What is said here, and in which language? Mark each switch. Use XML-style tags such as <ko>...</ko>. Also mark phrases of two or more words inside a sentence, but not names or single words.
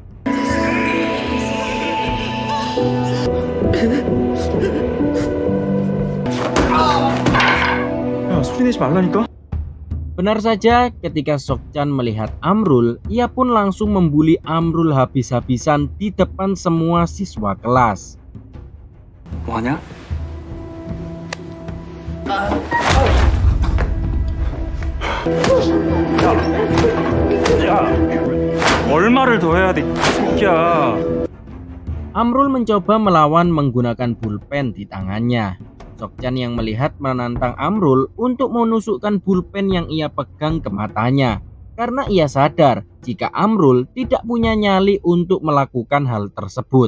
<id>Benar saja, ketika Sok-chan melihat Amrul, ia pun langsung membuli Amrul habis-habisan di depan semua siswa kelas.</id> <ko>뭐하냐? 얼마를 더 해야 돼, 새끼야.</ko> <id>Amrul mencoba melawan menggunakan pulpen di tangannya. Sok-chan yang melihat menantang Amrul untuk menusukkan pulpen yang ia pegang ke matanya, karena ia sadar jika Amrul tidak punya nyali untuk melakukan hal tersebut.</id>